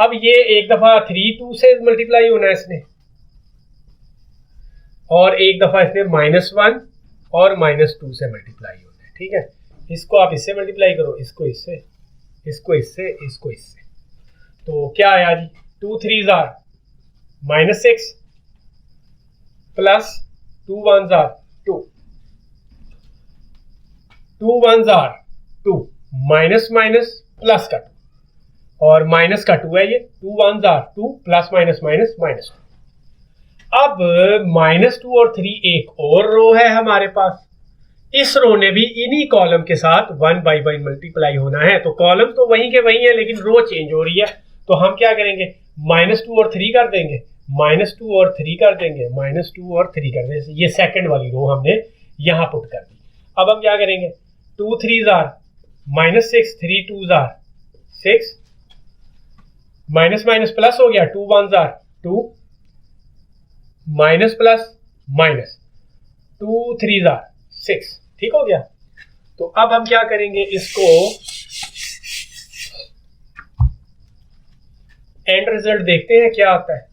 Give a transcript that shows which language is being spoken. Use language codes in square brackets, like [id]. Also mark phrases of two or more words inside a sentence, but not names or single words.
[hi] अब ये एक दफा 3 2 से मल्टीप्लाई होना है इसने, और एक दफा इसने -1 और -2 से मल्टीप्लाई होना है। ठीक है, इसको आप इससे मल्टीप्लाई करो, इसको इससे, इसको इससे, इसको इससे। तो क्या आया जी, 2 3s are -6 प्लस 2 1s are 2, 2 1s are 2, माइनस माइनस प्लस का 2, और माइनस का 2 है ये, 2 1s are 2 प्लस माइनस माइनस -2। अब -2 और 3 एक और रो है हमारे पास, इस रो ने भी इन्हीं कॉलम के साथ 1 बाई मल्टीप्लाई होना है। तो कॉलम तो वहीं के वहीं है, लेकिन रो चेंज हो रही है। तो हम क्या करेंगे, -2 और 3 कर देंगे, -2 और 3 कर देंगे, -2 और 3 कर देंगे। ये सेकंड वाली रो हमने यहां पुट कर दी। अब हम क्या करेंगे, 2 3s are -6, 3 2s are 6, माइनस माइनस प्लस हो गया, 2 1s are 2, माइनस प्लस माइनस, 2 3s are 6। ठीक हो गया। तो अब हम क्या करेंगे, इसको एंड रिजल्ट देखते हैं क्या आता है।